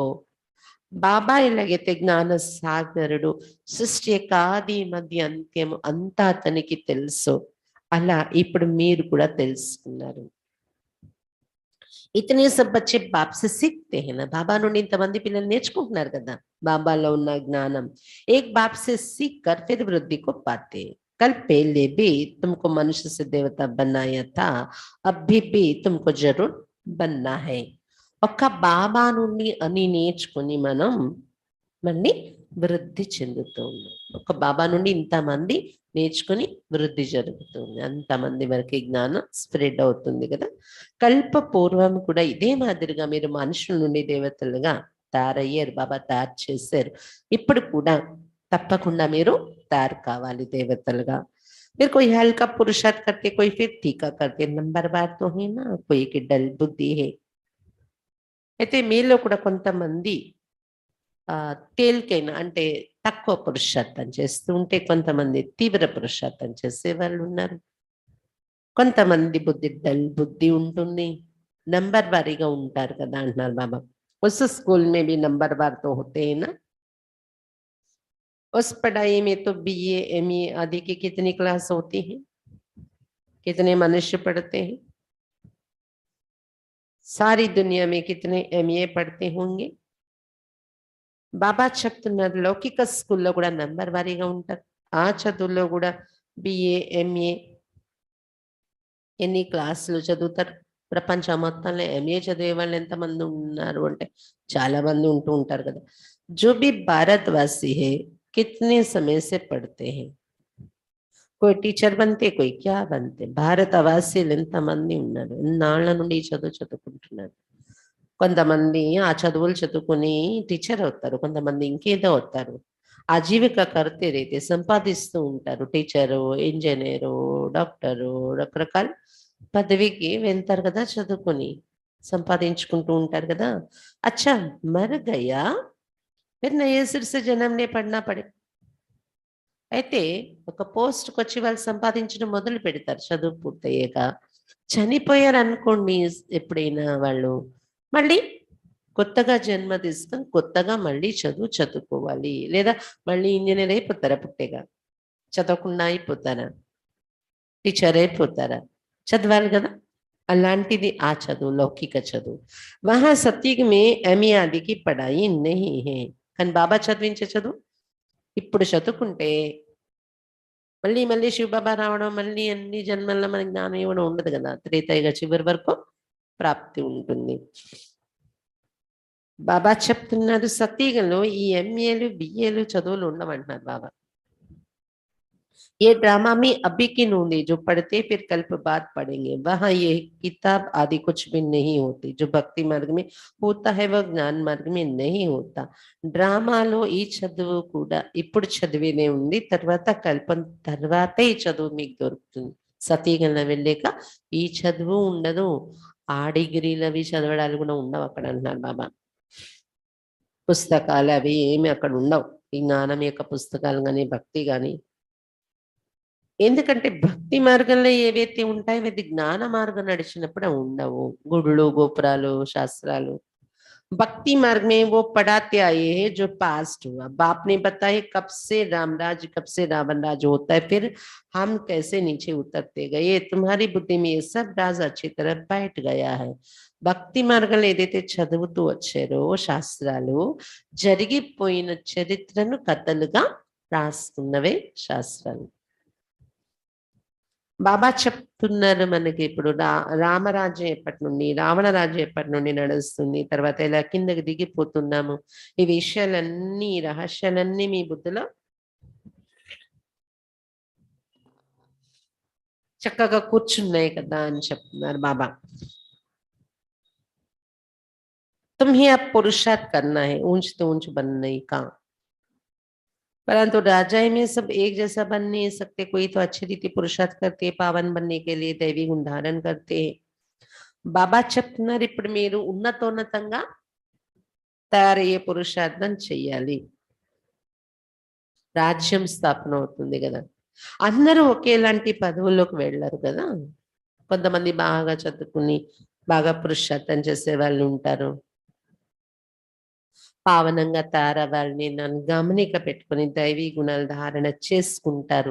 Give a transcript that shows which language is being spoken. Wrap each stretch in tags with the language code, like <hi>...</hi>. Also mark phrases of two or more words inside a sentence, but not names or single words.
<te>బాబా ఎలాగైతే జ్ఞాన సాగరుడు, సృష్టి యొక్క ఆది మధ్య అంత్యము అంతా అతనికి తెలుసు, అలా ఇప్పుడు మీరు కూడా తెలుసుకున్నారు.</te> <hi>इतने सब बच्चे बाप से सीखते हैं ना.</hi> <te>బాబా నుండి ఇంతమంది పిల్లలు నేర్చుకుంటున్నారు కదా బాబాలో ఉన్న జ్ఞానం.</te> <hi>एक बाप से सीख कर फिर वृद्धि को पाते. कल पहले भी तुमको मनुष्य से देवता बनाया था, अभी भी तुमको जरूर बनना है.</hi> <te>ఒక్క బాబా నుండి అని నేర్చుకుని మనం మళ్ళీ వృద్ధి చెందుతూ ఉన్నాం. ఒక బాబా నుండి ఇంతమంది నేర్చుకుని వృద్ధి జరుగుతుంది, అంతమంది వరకు జ్ఞానం స్ప్రెడ్ అవుతుంది కదా. కల్ప పూర్వం కూడా ఇదే మాదిరిగా మీరు మనుషుల నుండి దేవతలుగా తయారయ్యారు, బాబా తయారు చేశారు. ఇప్పుడు కూడా తప్పకుండా మీరు తయారు కావాలి దేవతలుగా.</te> <hi>फिर कोई हल्का पुरुषार्थ करते, कोई फिर तीखा करते, नंबर बार तो है ना, कोई की डल बुद्धि है.</hi> <te>అయితే మీలో కూడా కొంతమంది తేలికైన అంటే తక్కువ పురుషార్థం చేస్తూ ఉంటే, కొంతమంది తీవ్ర పురుషార్థం చేసే వాళ్ళు ఉన్నారు. కొంతమంది బుద్ధి డల్ బుద్ధి ఉంటుంది, నంబర్ వారీగా ఉంటారు కదా అంటున్నారు బాబా.</te> <hi>उस स्कूल में भी नंबर बार तो होते हैं ना. उस पढ़ाई में तो बीए एमए आदि की कितनी क्लास होती है, कितने मनुष्य पढ़ते हैं. सारी दुनिया में कितने एमए पढ़ते होंगे.</hi> <te>బాబా చెప్తున్నారు లౌకిక స్కూల్లో కూడా నంబర్ వారీగా ఉంటారు. ఆ చదువుల్లో కూడా బిఏ ఎంఏ ఎన్ని క్లాసులు చదువుతారు. ప్రపంచం మొత్తంలో ఎంఏ చదివే వాళ్ళు ఎంతమంది ఉన్నారు అంటే చాలా మంది ఉంటూ ఉంటారు కదా.</te> <hi>जो भी भारतवासी है कितने समय से पढ़ते हैं. कोई టీచర్ बनते, कोई क्या बनते.</hi> <te>భారతవాసీలు ఎంతమంది ఉన్నారు, ఎన్నాళ్ళ నుండి ఈ చదువు చదువుకుంటున్నారు. కొంతమంది ఆ చదువులు చదువుకుని టీచర్ అవుతారు, కొంతమంది ఇంకేదో అవుతారు.</te> <hi>आजीविका करते रहते</hi> <te>సంపాదిస్తూ ఉంటారు. టీచరు, ఇంజనీరు, డాక్టరు, రకరకాల పదవికి వెళ్తారు కదా చదువుకొని, సంపాదించుకుంటూ ఉంటారు కదా.</te> <hi>अच्छा मर गया फिर नये सिर से जन्म ले पढ़ना पड़े.</hi> <te>అయితే ఒక పోస్ట్కి వచ్చి వాళ్ళు సంపాదించడం మొదలు పెడతారు చదువు పూర్తయ్యాక. చనిపోయారు అనుకోండి ఎప్పుడైనా వాళ్ళు, మళ్ళీ కొత్తగా జన్మ తీసుకొని కొత్తగా మళ్ళీ చదువుకోవాలి. లేదా మళ్ళీ ఇంజనీర్ అయిపోతారా, పుట్టేగా చదవకుండా అయిపోతారా, టీచర్ అయిపోతారా, చదవాలి కదా. అలాంటిది ఆ చదువు, లౌకిక చదువు.</te> <hi>वहाँ सतयुग में एमए आदि की पढ़ाई नहीं है.</hi> <te>కానీ బాబా చదివించే చదువు ఇప్పుడు చదువుకుంటే మళ్ళీ మళ్ళీ శివబాబా రావడం, మళ్ళీ అన్ని జన్మల్లో మనకి జ్ఞానం ఇవ్వడం ఉండదు కదా. త్రేతాయుగ చివరి వరకు ప్రాప్తి ఉంటుంది. బాబా చెప్తున్నారు సతీగలో ఈ ఎంఏలు బిఏలు చదువులు ఉండమంటున్నారు బాబా.</te> <hi>ये ड्रामा में अभी की नूंदी जो पढ़ते फिर कल्प बाद पढ़ेंगे, वहां ये किताब आदि कुछ भी नहीं होती. जो भक्ति मार्ग में होता है वह ज्ञान मार्ग में नहीं होता.</hi> <te>డ్రామాలో ఈ చదువు కూడా ఇప్పుడు చదివేనే ఉంది, తర్వాత కల్పం తర్వాతే ఈ చదువు మీకు దొరుకుతుంది. సతీగల వెళ్ళాక ఈ చదువు ఉండదు, ఆ డిగ్రీలు అవి చదవడాలు కూడా ఉండవు అక్కడ అంటున్నారు బాబా. పుస్తకాలు అవి ఏమి అక్కడ ఉండవు, ఈ జ్ఞానం యొక్క పుస్తకాలు కానీ భక్తి కానీ. ఎందుకంటే భక్తి మార్గంలో ఏవైతే ఉంటాయో అది జ్ఞాన మార్గం నడిచినప్పుడు ఉండవు. గుడులు, గోపురాలు, శాస్త్రాలు.</te> <hi>भक्ति मार्ग में वो पढ़ाते आए हैं जो पास्ट हुआ. बाप ने बताया कब से रामराज, कब से रावण राज होता है, फिर हम कैसे नीचे उतरते गए. तुम्हारी बुद्धि में ये सब राज अच्छी तरह बैठ गया है.</hi> <te>భక్తి మార్గంలో ఏదైతే చదువుతూ వచ్చారో శాస్త్రాలు, జరిగిపోయిన చరిత్రను కథలుగా రాసుకున్నవే శాస్త్రాలు. బాబా చెప్తున్నారు మనకి ఇప్పుడు రామరాజ్యం ఎప్పటి నుండి, రావణ రాజ్యం ఎప్పటి నుండి నడుస్తుంది, తర్వాత ఇలా కిందకి దిగిపోతున్నాము. ఈ విషయాలన్నీ, రహస్యాలన్నీ మీ బుద్ధిలో చక్కగా కూర్చున్నాయి కదా అని చెప్తున్నారు బాబా.</te> <hi>तुम्हें अब पुरुषार्थ करना है, ऊंच तो ऊंच बनने का. परंतु राजा में सब एक जैसा बन नहीं सकते. कोई तो अच्छी रीति पुरुषार्थ करते, पावन बनने के लिए दैवी गुण धारण करते हैं.</hi> <te>బాబా చెప్తున్నారు ఇప్పుడు మీరు ఉన్నతోన్నతంగా తయారయ్యే పురుషార్థం చెయ్యాలి. రాజ్యం స్థాపన అవుతుంది కదా. అందరూ ఒకేలాంటి పదవుల్లోకి వెళ్ళరు కదా. కొంతమంది బాగా చదువుకుని బాగా పురుషార్థం చేసే వాళ్ళు ఉంటారు, పావనంగా తయారవ్వాలని నన్ను గమనిక పెట్టుకుని దైవీ గుణాలు ధారణ చేసుకుంటారు.</te>